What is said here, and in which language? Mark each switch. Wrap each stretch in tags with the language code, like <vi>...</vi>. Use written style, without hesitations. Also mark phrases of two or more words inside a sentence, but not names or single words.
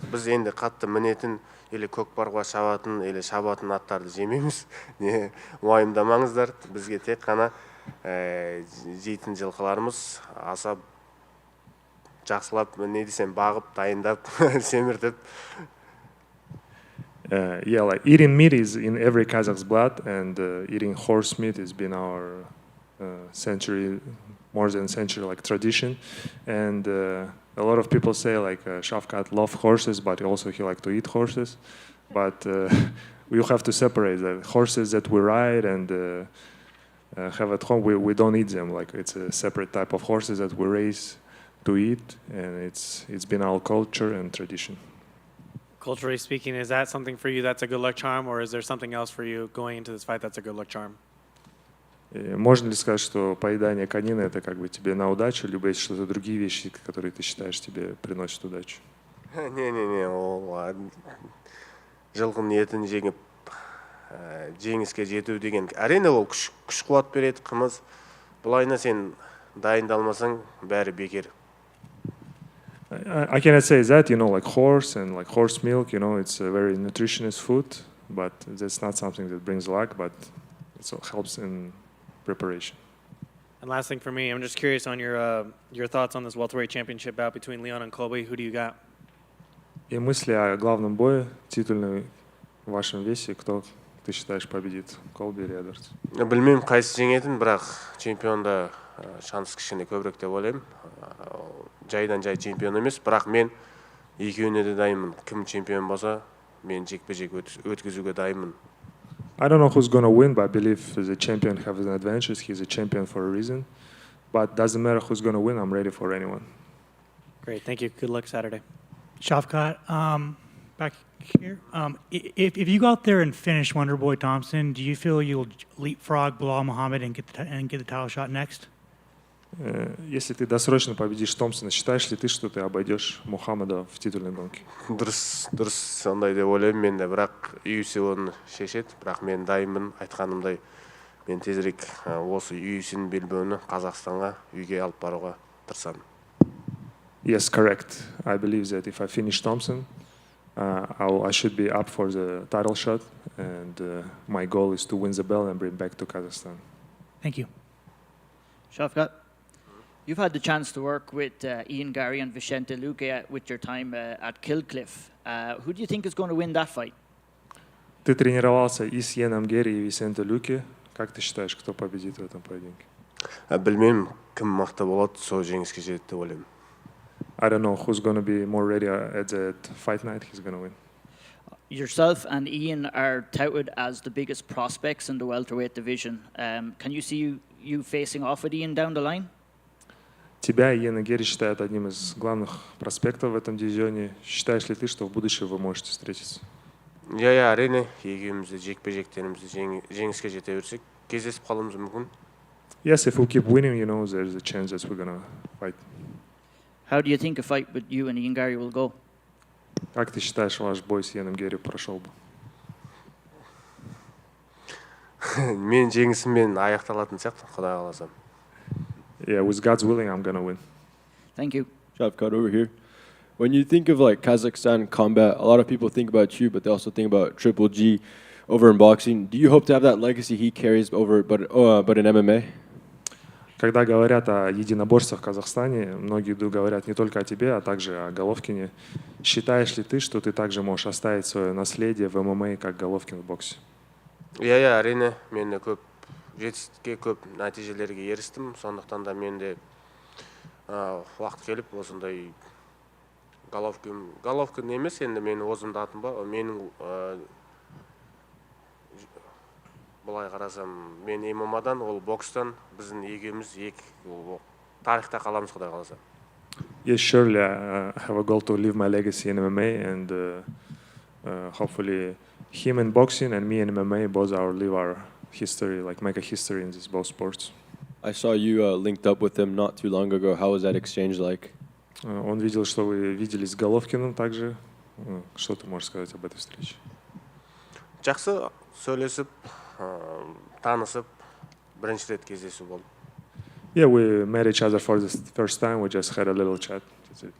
<kk>Біз енді қатты мінетін, или көкпарға шабатын, или шабатын аттарды жемейміз. Не уайымдамаңыздар, бізге тек қана жейтін жылқыларымыз аса жақсылап, не десем, бағып, дайындап, семіртіп.</kk> <en>Yeah, like eating meat is in every Kazakh's blood, and eating horse meat has been our more than century like tradition. And a lot of people say like Shavkat loves horses, but also he likes to eat horses. But you have to separate the horses that we ride and have at home. We don't eat them. Like it's a separate type of horses that we raise to eat, and it's been our culture and tradition. Culturally speaking, is that something for you that's a good luck charm, or is there something else for you going into this fight that's a good luck charm?</en> <ru>Можно ли сказать, что поедание конины это как бы тебе на удачу, либо есть что-то другие вещи, которые ты считаешь тебе приносят удачу?</ru> <kk>Не, ол жылқының етін жеңіп жеңіске жету деген, әрине ол күш қуат береді, қымыз. Бұлайына сен дайындалмасаң бәрі бекер.</kk> <en>I cannot say that, like horse and like horse milk, it's a very nutritious food, but that's not something that brings luck, but it helps in preparation. And last thing for me, I'm just curious on your thoughts on this welterweight championship bout between Leon and Colby. Who do you got?</en> <ru>И мысли о главном бое, титульной в вашем весе, кто ты считаешь победит, Колби или Эдвардс?</ru> <kk>Білмеймін қайсы жеңетін, бірақ чемпионда шанс кішкене көбірек деп ойлаймын. Жайдан жай чемпион емес, бірақ мен екеуіне де дайынмын. Кім чемпион болса, мен жекпе-жек өткізуге дайынмын.</kk> <en>I don't know who's going to win, but I believe the champion has an advantage. He's a champion for a reason. But doesn't matter who's going to win, I'm ready for anyone. Great, thank you. Good luck Saturday. Shavkat, back here. If you go out there and finish Wonderboy Thompson, do you feel you'll leapfrog Bilal Muhammad and get the title shot next?</en> <ru>Если ты досрочно победишь Томпсона, считаешь ли ты, что ты обойдешь Мухаммада в титульной гонке?</ru> <kk>Дұрыс, сондай деп ойлаймын мен де, бірақ UFC оны шешеді, бірақ мен дайынмын, айтқанымдай мен тезірек осы UFC-ның белбеуін Қазақстанға үйге алып баруға тырысамын.</kk> <en>Yes, correct. I believe that if I finish Thompson, I should be up for the title shot, and my goal is to win the belt and bring back to Kazakhstan. Thank you. Shavkat, you've had the chance to work with Ian Garry and Vicente Luque with your time at Killcliff. Who do you think is going to win that fight?</en> <ru>Ты тренировался и с Иеном Гарри, и Висенте Люке. Как ты считаешь, кто победит в этом поединке?</ru> <kk>Білмеймін, кім мықты болады, сол жеңіске жетеді деп ойлаймын.</kk> <en>I don't know who's going to be more ready at that fight night. He's going to win. Yourself and Ian are touted as the biggest prospects in the welterweight division. Can you see you facing off with Ian down the line?</en> <ru>Тебя Иена Гарри считают одним из главных проспектов в этом дивизионе. Считаешь ли ты, что в будущем вы можете встретиться?</ru> <kk>Я әрине, екеумізді жекпе-жектерімізді жеңіске жете берсек, кездесіп қалуымыз мүмкін.</kk> <en>yes, if we keep winning, you know, there's a chance that we're gonna fight. How do you think a fight with you and Ian Garry will go?</en> <ru>Как ты считаешь, ваш бой с Иэном Герри прошел бы?</ru> <kk>Мен жеңісіммен аяқталатын сияқты, Құдай қаласа.</kk> <en>Yeah, with God's willing, I'm gonna win. Thank you. Shavkat, over here. When you think of like Kazakhstan combat, a lot of people think about you, but they also think about Triple G over in boxing. Do you hope to have that legacy he carries over, but in MMA?</en> <ru>Когда говорят о единоборствах в Казахстане, многие говорят не только о тебе, а также о Головкине. Считаешь ли ты, что ты также можешь оставить свое наследие в ММА, как Головкин в боксе?</ru> <kk>Иә, әрине, мен де көп жетістікке, көп нәтижелерге ерістім. Сондықтан да мен де уақыт келіп осындай Головкин емес, енді менің өзімді атым ба, менің былай қарасам, мен ММА-дан, ол бокстан, біздің екеуміз тарихта қаламыз, Құдай қаласа.</kk> <en>Yes, surely I have a goal to leave my legacy in MMA, and hopefully him in boxing and me in MMA both live our history, like make a history in these both sports. I saw you linked up with him not too long ago. How was that exchange like?</en> <ru>Он видел, что вы виделись с Головкиным также. Что ты можешь сказать об этой встрече?</ru> <kk>Жақсы, сөйлесіп, танысып, бірінші рет кездесу болды.</kk> <en>Yeah, we met each other for the first time. We just had a little chat. That's it.</en>